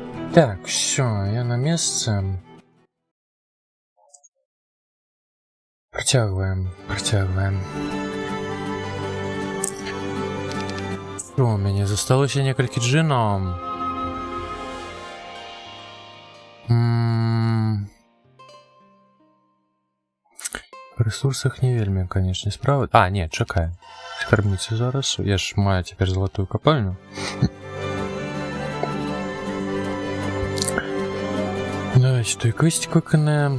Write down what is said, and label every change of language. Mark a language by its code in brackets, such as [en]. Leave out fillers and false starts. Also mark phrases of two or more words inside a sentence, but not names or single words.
[ru] Так, все, я на месте. Протягиваем. Что у меня? [be] Засталось некалькі джинов. [ru] В ресурсах [be] не вельмі, конечно, справа. А, не, чакай. Скарбніцы зараз. Я ж маю [ru] теперь золотую [be] копальню. [uk] Давайте той квестик виконаем.